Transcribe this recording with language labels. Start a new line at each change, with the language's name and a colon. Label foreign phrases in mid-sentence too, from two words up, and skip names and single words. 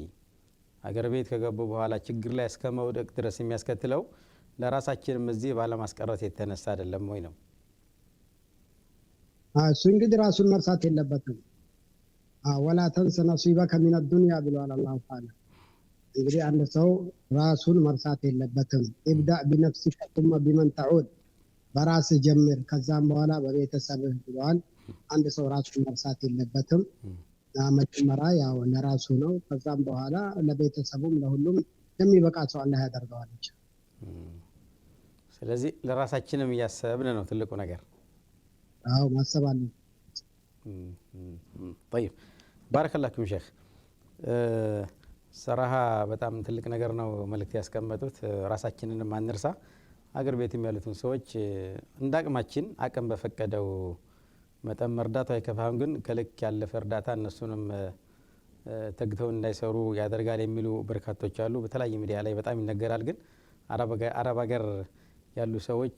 Amharic: አገር ቤት ከገቡ በኋላ ችግር ላይ እስከ መውደቅ ድረስ የሚያስከትለው ለራሳችንም እዚህ ባለማስቀረት የተነሳ አይደለም ወይ ነው? እሱ እንግዲህ ራሱን መርሳት የለበትም።
Arabic: ولا تنس نصيبك من الدنيا
Amharic: ብሏል አላህ ተዓላ። እንግዲህ አንድ ሰው ራሱን መርሳት የለበትም።
Arabic: ابدأ بنفسك ثم بمن تعود
Amharic: በራስ ጀምር ከዛም በኋላ በቤተሰብህ ብሏል። አንድ ሰው ራሱን መርሳት የለበትም። መጀመሪያ ያው ለራሱ ነው፣ ከዛም በኋላ ለቤተሰቡም ለሁሉም የሚበቃ ሰው አላህ ያደርገዋል። ስለዚህ ለራሳችንም እያሰብን ነው ትልቁ ነገር። ማሰብ አለ።
Arabic: طيب بارك الله فيكم
Amharic: ሼክ። ሰራሃ በጣም ትልቅ ነገር ነው መልእክት ያስቀመጡት። ራሳችንንም አንርሳ። አገር ቤትም ያሉትን ሰዎች እንዳቅማችን አቅም በፈቀደው መጠን መርዳት አይከፋም። ግን ከልክ ያለፈ እርዳታ እነሱንም ተግተው እንዳይሰሩ ያደርጋል የሚሉ በርካቶች አሉ። በተለያየ ሚዲያ ላይ በጣም ይነገራል። ግን አረብ ሀገር ያሉ ሰዎች